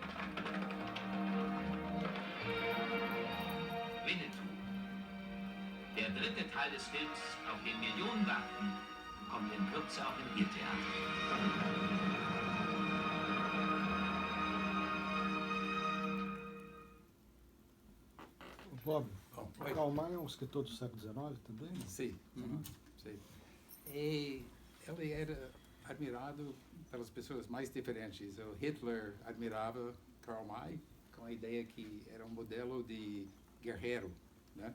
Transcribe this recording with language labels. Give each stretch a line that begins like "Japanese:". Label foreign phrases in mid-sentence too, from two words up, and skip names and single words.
German: Winnetou. Der dritte Teil des Films, auf den Millionen warten, kommt in Kürze auch in Ihr Theater.
Portuguese: Bob, Bom, oi. Karl May é um escritor do século XIX também? Sim, sim. E ele era admirado pelas pessoas mais diferentes. O Hitler admirava Karl May com a ideia que era um modelo de guerreiro, né?